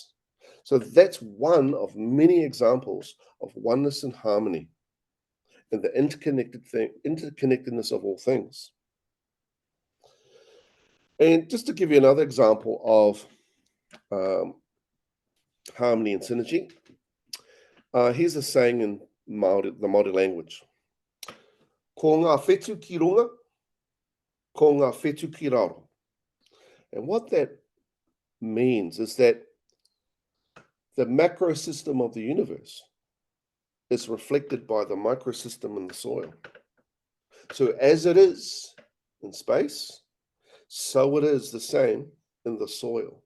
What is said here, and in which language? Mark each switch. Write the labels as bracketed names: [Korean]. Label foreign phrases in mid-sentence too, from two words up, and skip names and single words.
[English] So that's one of many examples of oneness and harmony and the interconnectedness of all things. And just to give you another example of harmony and synergy, here's a saying in Māori, the Māori language. [Māori] Ko ngā whetū ki runga, ko ngā whetū ki raro. [English] And what that means is that the macro system of the universe is reflected by the microsystem in the soil. So as it is in space, so it is the same in the soil.